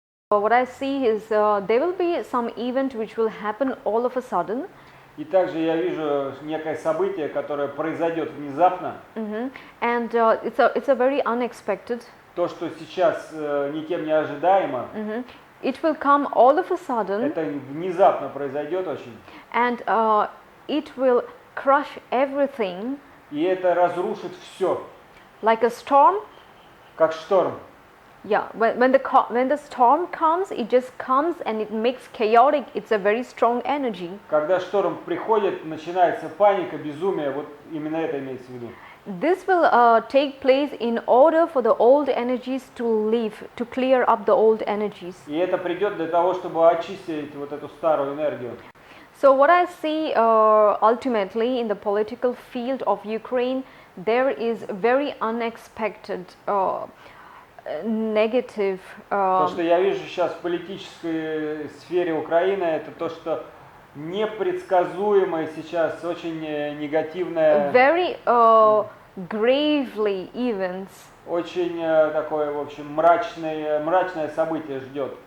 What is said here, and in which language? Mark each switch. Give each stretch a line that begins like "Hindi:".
English: What I see is there will be some event which will happen all of a sudden.
Russian: И также я вижу некое событие, которое произойдет внезапно.
English: And it's a very unexpected.
Russian: То, что сейчас никем не ожидаемо.
English: It will come all of a sudden.
Russian: Это внезапно произойдет очень.
English: And it will crush everything.
Russian: И это разрушит все.
English: Like a storm.
Russian: Как шторм.
English: Yeah, when the storm comes, it just comes and it makes chaotic. It's a very strong energy.
Russian: Когда шторм приходит, начинается паника, безумие. Вот именно это имеется в виду.
English: This will take place in order for the old energies to leave, to clear up the old energies.
Russian: И это придет для того, чтобы очистить вот эту старую энергию.
English: So what I see ultimately in the political field of Ukraine, there is very unexpected negative.
Russian: То, что я вижу сейчас в политической сфере Украины, это то, что непредсказуемое сейчас, очень негативное.
English: Very gravely events.
Russian: Очень такое, в общем, мрачное событие ждет.